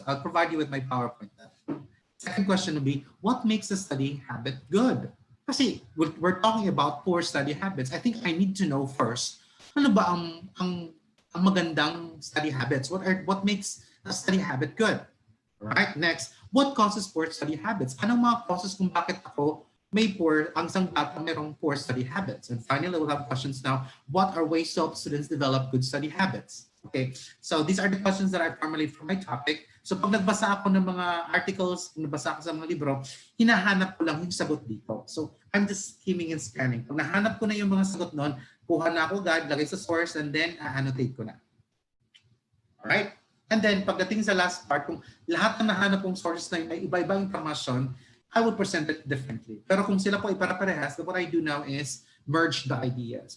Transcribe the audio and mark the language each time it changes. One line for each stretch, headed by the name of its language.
English: So I'll provide you with my PowerPoint. Second question would be, what makes a study habit good? Kasi we're talking about poor study habits. I think I need to know first,
Filipino: ano ba ang magandang
English: study habits? What makes a study habit good? Right? Next, what causes poor study habits?
Filipino: Anong mga causes kung bakit ako ang isang bata merong poor study habits?
English: And finally, we'll have questions now. What are ways to help students develop good study habits? Okay, so these are the questions that I formulate for my topic.
Filipino: So pag nagbasa ako ng mga articles, nagbasa ako sa mga libro, hinahanap ko lang yung sagot dito.
English: So I'm just skimming and scanning.
Filipino: Pag nahanap ko na yung mga sagot noon, kuha na ako agad, lagay sa source, and then annotate ko na. Alright? And then pagdating sa last part, kung lahat na nahanap kong sources na yun ay iba-ibang informasyon,
English: I would present it differently.
Filipino: Pero kung sila po ay para-parehas,
English: what I do now is merge the ideas.